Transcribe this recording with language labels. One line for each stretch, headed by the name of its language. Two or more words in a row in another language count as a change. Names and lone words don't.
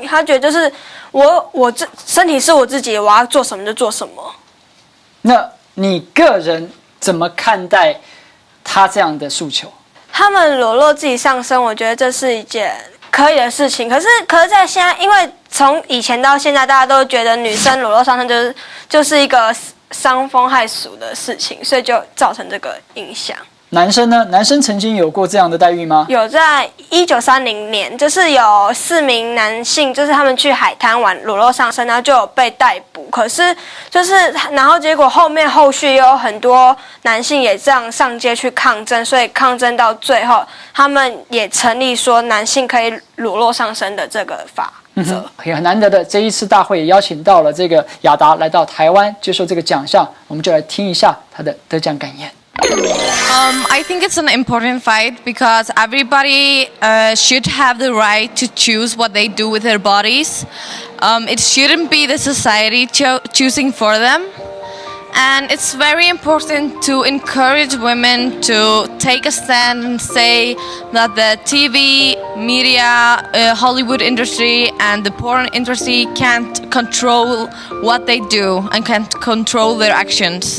Chinese: 他覺得就是我這身體是我自己的，我要做什麼就做什麼。那你個人怎麼看待他這樣的訴求？他們裸露自己上身，我覺得這是一件可以的事情。可是在現在，因為從以前到現在，大家都覺得女生裸露上身就是一個傷風害俗的事情，所以就造成這個影響。男生呢？男生曾經有過這樣的待遇嗎？有，在1930年，就是有4名男性，就是他們去海灘玩裸露上身，然後就有被逮捕。可是然後結果後續也有很多男性也這樣上街去抗爭，所以抗爭到最後，他們也成立說男性可以裸露上身的這個法則。也很難得的，這一次大會也邀請到了這個雅達來到台灣接受這個獎項，我們就來聽一下他的得獎感言。
English: I think it's an important fight because everybody should have the right to choose what they do with their bodies. It shouldn't be the society choosing for them. And it's very important to encourage women to take a stand and say that the TV, media, Hollywood industry and the porn industry can't control what they do and can't control their actions.